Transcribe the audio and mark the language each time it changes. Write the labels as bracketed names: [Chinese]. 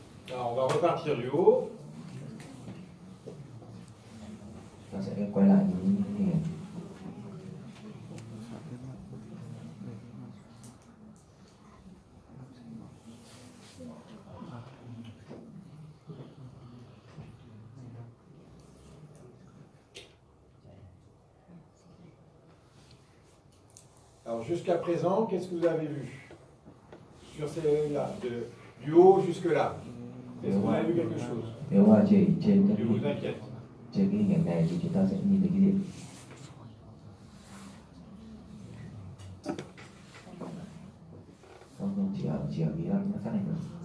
[French] Alors, on va repartir du haut. [Vietnamese] Ta sẽ quay lại những hình ảnh. [French] Alors, jusqu'à présent, qu'est-ce que vous avez vu sur ces-là, du haut jusque-là? Est-ce qu'on a vu quelque chose? [Vietnamese] Nếu mà chỉ trên [French] Ne vous inquiète. [Vietnamese] trên cái hình ảnh này thì chúng ta sẽ nhìn thấy cái gì? Không, chỉ ở cái phát này thôi.